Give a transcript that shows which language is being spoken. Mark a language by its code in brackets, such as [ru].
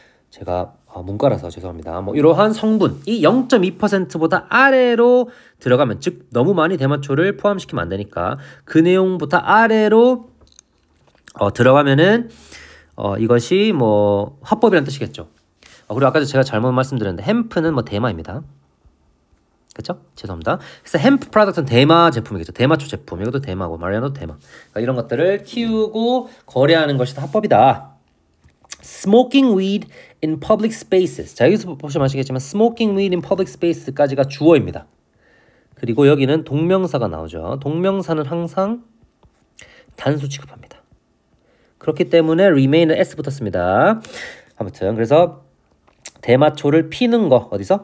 [ko] 제가 문과라서 죄송합니다. 이러한 성분이 0.2%보다 아래로 들어가면, 즉 너무 많이 대마초를 포함시키면 안 되니까 그 내용부터 아래로 들어가면은 이것이 합법이라는 뜻이겠죠. 그리고 아까 제가 잘못 말씀드렸는데 햄프는 대마입니다. 그렇죠? 죄송합니다. 그래서 햄프 프로덕트는 대마 제품이겠죠. 대마초 제품. 이것도 대마고 마리아노도 대마. 그러니까 이런 것들을 키우고 거래하는 것이 합법이다. [en] Smoking weed in public spaces. [ko] 자, 여기서 보시면 아시겠지만 [en] smoking weed in public spaces [ko] 까지가 주어입니다. 그리고 여기는 동명사가 나오죠. 동명사는 항상 단수 취급합니다. 그렇기 때문에 remain은 s 붙었습니다. 아무튼 그래서 대마초를 피는 거, 어디서?